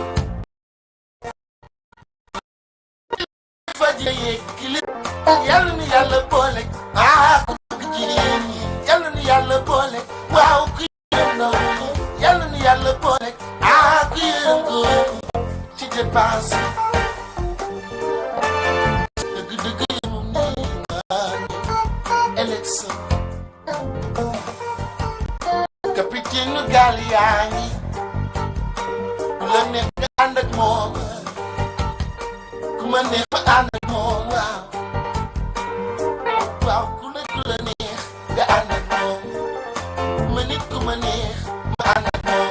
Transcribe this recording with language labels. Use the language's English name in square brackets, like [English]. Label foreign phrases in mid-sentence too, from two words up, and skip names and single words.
[Wolof] faji yekili yalla ni yalla bolé ko jigéen ñi yalla ni yalla bolé waaw ku no yalla ni yalla bolé ku yëngu ci dépense [French] Capitaine Galiani, le neuf [Wolof] ànd ak moom, ku ma neex ma ànd ak moom waaw ku la neex nga ànd ak moom, ma nit ku ma neex ma ànd ak moom.